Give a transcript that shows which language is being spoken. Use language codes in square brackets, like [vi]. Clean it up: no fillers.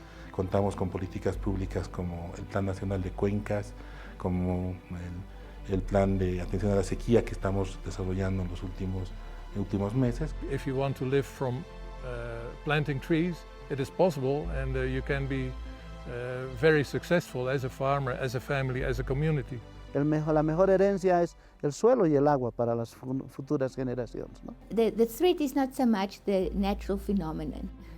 [es] Contamos con políticas públicas como el Plan Nacional de Cuencas, como el Plan de Atención a la Sequía que estamos desarrollando en los últimos meses. [en] If you want to live from planting trees, it is possible, and you can be very successful as a farmer, as a family, as a community. [es] La mejor herencia es el suelo y el agua para las futuras generaciones, ¿no? [en] The threat is not so much the natural phenomenon.